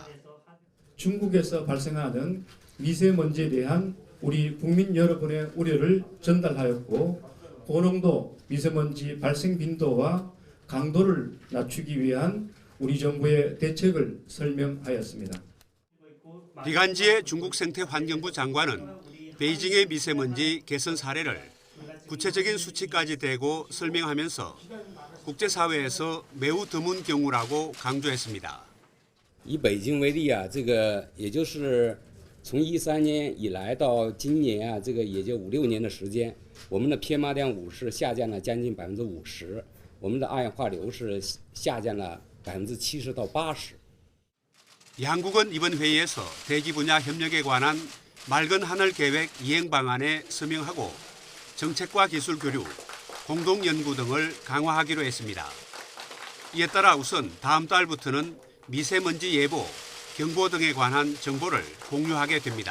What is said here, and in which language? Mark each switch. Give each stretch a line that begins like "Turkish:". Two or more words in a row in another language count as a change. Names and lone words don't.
Korean: 중국에서 발생하는 미세먼지에 대한 우리 국민 여러분의 우려를 전달하였고 고농도 미세먼지 발생 빈도와 강도를 낮추기 위한 우리 정부의 대책을 설명하였습니다. 비간지의 중국 생태환경부 장관은 베이징의 미세먼지 개선 사례를 구체적인 수치까지 대고 설명하면서 국제사회에서 매우 드문 경우라고 강조했습니다.
Chinese: 以北京为例啊，这个也就是从13年以来到今年啊，这个也就5、6年的时间，我们的 PM2.5是下降了将近50%，我们的二氧化硫是下降了70%到80%。
Korean: 양국은 이번 회의에서 대기 분야 협력에 관한 맑은 하늘 계획 이행 방안에 서명하고 정책과 기술 교류, 공동 연구 등을 강화하기로 했습니다. 이에 따라 우선 다음 달부터는 미세먼지 예보, 경보 등에 관한 정보를 공유하게 됩니다.